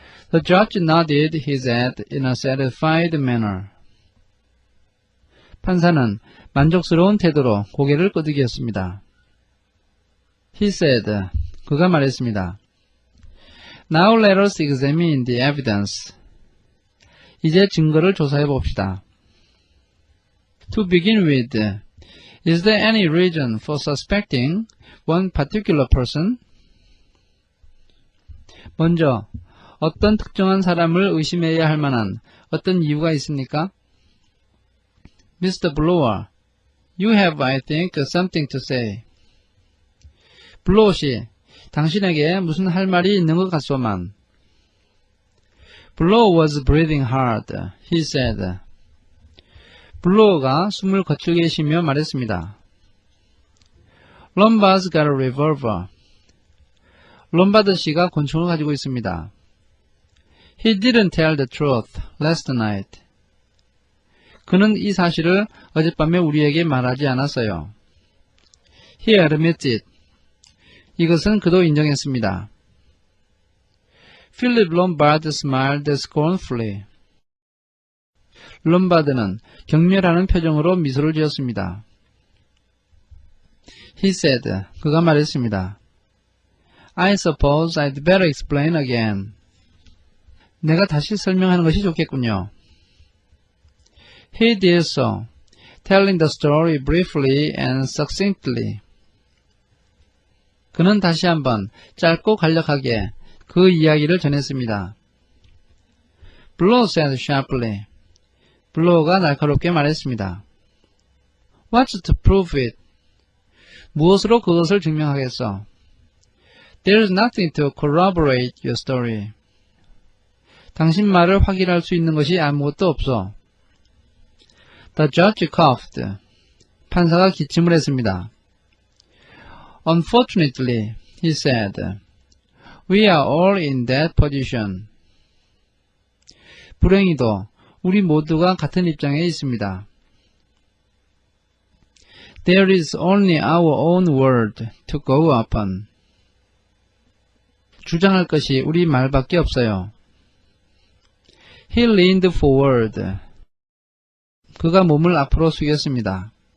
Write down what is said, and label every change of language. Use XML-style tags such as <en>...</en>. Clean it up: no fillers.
<en>The judge nodded his head in a satisfied manner.</en> <ko>판사는 만족스러운 태도로 고개를 끄덕였습니다.</ko> <en>He said.</en> <ko>그가 말했습니다.</ko> <en>Now let us examine the evidence.</en> <ko>이제 증거를 조사해 봅시다.</ko> <en>To begin with, is there any reason for suspecting one particular person?</en> <ko>먼저, 어떤 특정한 사람을 의심해야 할 만한 어떤 이유가 있습니까?</ko> <en>Mr. Blower, you have, I think, something to say.</en> <ko>블로우 씨, 당신에게 무슨 할 말이 있는 것 같소만.</ko> <en>Blow was breathing hard. He said.</en> <ko>블로우가 숨을 거칠게 쉬며 말했습니다.</ko> <en>Lombard's got a revolver.</en> <ko>롬바드 씨가 권총을 가지고 있습니다.</ko> <en>He didn't tell the truth last night.</en> <ko>그는 이 사실을 어젯밤에 우리에게 말하지 않았어요.</ko> <en>He admits it.</en> <ko>이것은 그도 인정했습니다.</ko> <en>Philip Lombard smiled scornfully.</en> <ko>롬바드는 경멸하는 표정으로 미소를 지었습니다.</ko> <en>He said,</en> <ko>그가 말했습니다.</ko> <en>I suppose I'd better explain again.</en> <ko>내가 다시 설명하는 것이 좋겠군요.</ko> <en>He did so, telling the story briefly and succinctly.</en> <ko>그는 다시 한번 짧고 간략하게 그 이야기를 전했습니다.</ko> <en>Blow said sharply.</en> <ko>블로우가 날카롭게 말했습니다.</ko> <en>What's to prove it?</en> <ko>무엇으로 그것을 증명하겠어?</ko> <en>There's nothing to corroborate your story.</en> <ko>당신 말을 확인할 수 있는 것이 아무것도 없어.</ko> <en>The judge coughed.</en> <ko>판사가 기침을 했습니다.</ko> <en>Unfortunately, he said, we are all in that position.</en> <ko>불행히도 우리 모두가 같은 입장에 있습니다.</ko> <en>There is only our own word to go upon.</en> <ko>주장할 것이 우리 말밖에 없어요.</ko> <en>He leaned forward.</en> <ko>그가 몸을 앞으로 숙였습니다.</ko>